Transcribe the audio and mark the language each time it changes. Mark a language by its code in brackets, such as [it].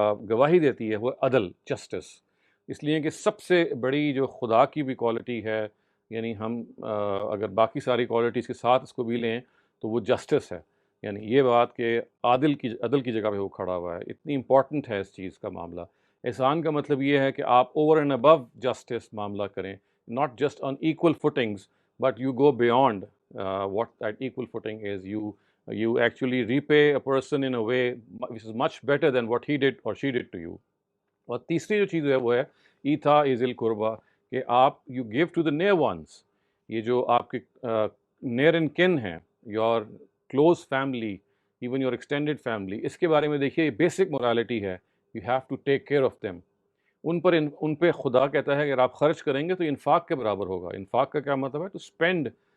[ur] گواہی دیتی ہے، وہ عدل، جسٹس۔ اس لیے کہ سب سے بڑی جو خدا کی بھی کوالٹی ہے، یعنی ہم اگر باقی ساری کوالٹیز کے ساتھ اس کو بھی لیں تو وہ جسٹس ہے۔ یعنی یہ بات کہ عدل کی جگہ پہ وہ کھڑا ہوا ہے، اتنی امپورٹنٹ ہے اس چیز کا معاملہ۔ احسان کا مطلب یہ ہے کہ آپ [en] over and above justice [ur] معاملہ کریں، [en] not just on equal footings, but you go beyond what that equal footing is. You actually repay a person in a way which is much better than what he did or she did to you. [ur] اور تیسری جو چیز ہے وہ ہے [ar] ایتھا ذی القربیٰ، [ur] کہ آپ [en] You give to the near ones. [ur] یہ جو آپ کے نیئر اینڈ کن ہیں، [en] your close family, even your extended family, [ur] اس کے بارے میں دیکھیے یہ بیسک morality ہے، [en] You have to take care of them. [ur] ان پہ خدا کہتا ہے کہ اگر آپ خرچ کریں گے تو انفاق کے برابر ہوگا۔ انفاق کا کیا مطلب ہے؟ To spend